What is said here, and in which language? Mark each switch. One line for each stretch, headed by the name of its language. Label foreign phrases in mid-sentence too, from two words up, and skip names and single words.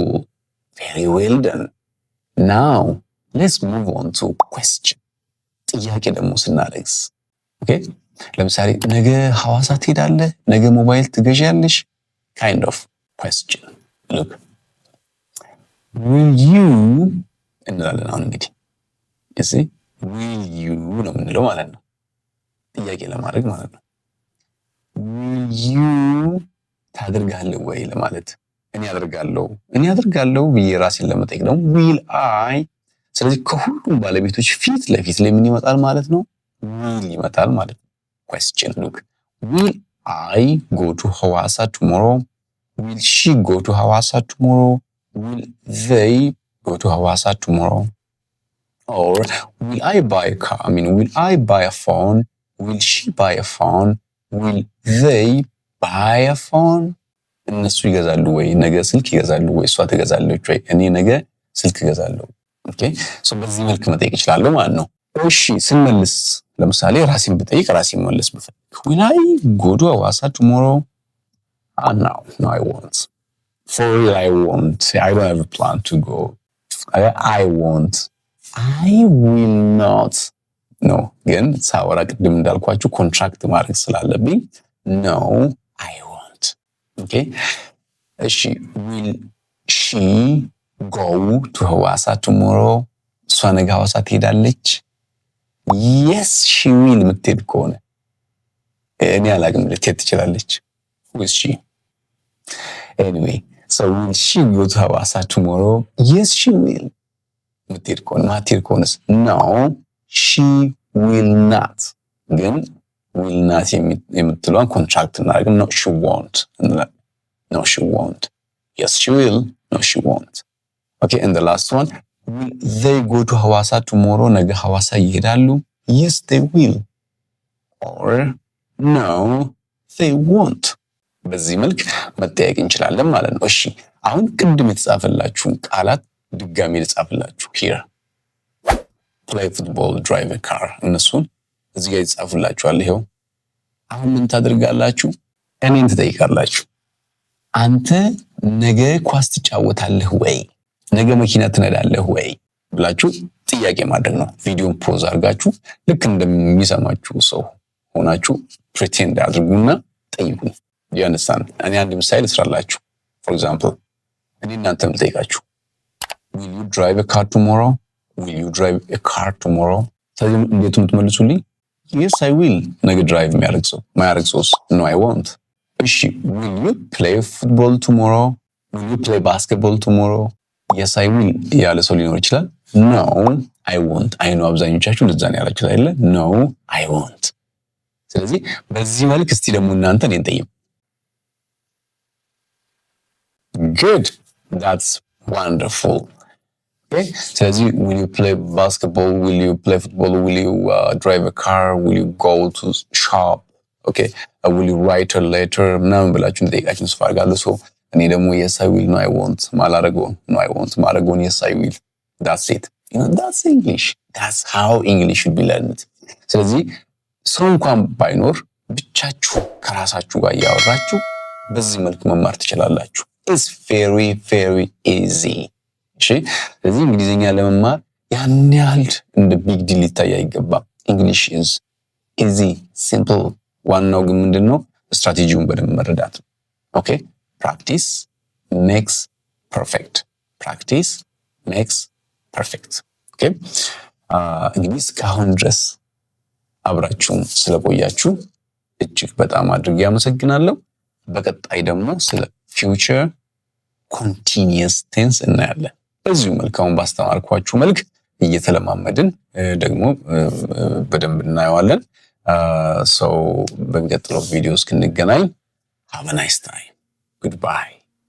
English: Very well done. Now, let's move on to question.
Amharic: ጥያቄ ደግሞ ስናደርግስ ኦኬ ለምሳሌ ነገ ሐዋሳ ትሄዳለህ፣ ነገ ሞባይል ትገዣለሽ
English: kind of question. Look, will you
Amharic: እንላለን። አሁን እንግዲህ እዚህ
English: will you
Amharic: ነው የምንለው ማለት ነው፣ ጥያቄ ለማድረግ ማለት ነው።
English: will you
Amharic: ታደርጋለህ ወይ ለማለት እኔ አደርጋለሁ ብዬ ራሴን ለመጠየቅ ነው
English: will I።
Amharic: ስለዚህ ከሁሉም ባለቤቶች ፊት ለፊት ላይ ምን ይመጣል ማለት ነው? will ይመጣል ማለት ነው። question.
English: Look, will I go to Hawassa tomorrow? Will she go to Hawassa tomorrow? Will they go to Hawassa tomorrow? Or will I buy a car? Will I buy a phone? Will she buy a phone? Will they buy a phone?
Amharic: እነሱ ይገዛሉ ወይ? ነገ ስልክ ይገዛሉ ወይ? እሷ ትገዛለች ወይ? እኔ ነገ ስልክ እገዛለሁ።
English: okay so
Amharic: በዚህ መልክ መጠየቅ እችላለሁ ማለት ነው። እሺ ስንመልስ ለምሳሌ ራሴን ብጠይቅ ራሴን መለስ ብፈልግ
English: will I go to Hawassa tomorrow? No, I won't. For real, I won't. I don't have a plan to go. I won't. I will not. No,
Amharic: ግን ሳወራ ቅድም እንዳልኳችሁ ኮንትራክት ማድረግ ስላለብኝ
English: no, I won't. Okay? እሺ will she go to Hawassa tomorrow?
Amharic: እሷ ነገ ሐዋሳ ትሄዳለች?
English: Yes, she will
Amharic: የምትሄድ ከሆነ እኔ አላውቅም፣ ልትሄድ ትችላለች።
English: Who is she? Anyway, so will she go to Hawassa tomorrow? Yes, she will.
Amharic: የምትሄድ ከሆነ ማትሄድ ከሆነስ?
English: No, she will not.
Amharic: ግን will not የምትለዋን ኮንትራክት እናደርግም።
English: No, she won't. No, she won't. Yes, she will. No, she won't. Okay, and the last one, will they go to Hawassa tomorrow?
Amharic: ነገ ሐዋሳ ይሄዳሉ?
English: Yes, they will. or no they won't
Amharic: በዚህ መልክ መጠየቅ እንችላለን ማለት ነው። እሺ አሁን ቅድም የተጻፈላችሁን ቃላት ድጋሚ ልጻፍላችሁ።
English: here play football, drive a car
Amharic: እነሱን እዚህ ጋር ይጻፍላችኋል። ይሄው አሁን ምን ታደርጋላችሁ? እኔን ትጠይቃላችሁ። አንተ ነገ ኳስ ትጫወታለህ ወይ? ነገ መኪና ትነዳለህ ወይ ብላችሁ ጥያቄ ማድረግ ነው። ቪዲዮን ፖዝ አድርጋችሁ ልክ እንደሚሰማችሁ ሰው ሆናችሁ ፕሪቴንድ አድርጉና ጠይቁኝ። ያነሳን እኔ አንድ ምሳሌ ልስራላችሁ።
English: for example
Amharic: እኔ እናንተም ልጠይቃችሁ
English: will you drive a car tomorrow? will you drive a car tomorrow?
Amharic: ስለዚህ እንዴት የምትመልሱልኝ?
English: yes I will።
Amharic: ነገ ድራይቭ የሚያደርግ ሰው ማያደርግ ሰውስ?
English: no I won't። እሺ will you play football tomorrow? will you play basketball tomorrow? yes I will
Amharic: ያለ ሰው ሊኖር ይችላል።
English: no I won't።
Amharic: አይ ነው አብዛኞቻችሁ እንደዛ ነው ያላችሁት አይደለ?
English: no I won't።
Amharic: ስለዚህ በዚህ መልክ እስቲ ደግሞ እናንተ እኔን ጠይቁ።
English: good, that's wonderful። okay ስለዚህ will you play basketball? will you play football? will you drive a car? will you go to shop? okay will you write a letter?
Amharic: ምናምን ብላችሁ እንደጠይቃችሁ ተስፋ አድርጋለሁ።
English: ሶ
Amharic: እኔ ደግሞ
English: yes I will no I won't ማላረገውን no I won't ማላረገውን yes I will that's it that's English that's how English should be learned።
Amharic: ስለዚህ ሰው እንኳን ባይኖር ብቻችሁ ከራሳችሁ ጋር እያወራችሁ በዚህ መልኩ መማር ትችላላችሁ።
English: it's very very
Amharic: easy። እሺ ስለዚህ እንግሊዝኛ ለመማር ያን ያህል እንደ
English: big deal
Amharic: ሊታይ አይገባም።
English: English is easy
Amharic: simple። ዋናው ግን ምንድነው ስትራቴጂውን በደንብ መረዳት ነው። ኦኬ
English: practice makes perfect practice makes perfect።
Amharic: ኦኬ እንግዲህ እስካሁን ድረስ አብራችሁን ስለቆያችሁ እጅግ በጣም አድርጌ አመሰግናለሁ። በቀጣይ ደግሞ ስለ
English: future continuous tense
Amharic: እናያለን። በዚሁ መልክ አሁን ባስተማርኳችሁ መልክ እየተለማመድን ደግሞ በደንብ እናየዋለን። በሚቀጥለው ቪዲዮ እስክንገናኝ
English: have a nice time. Goodbye.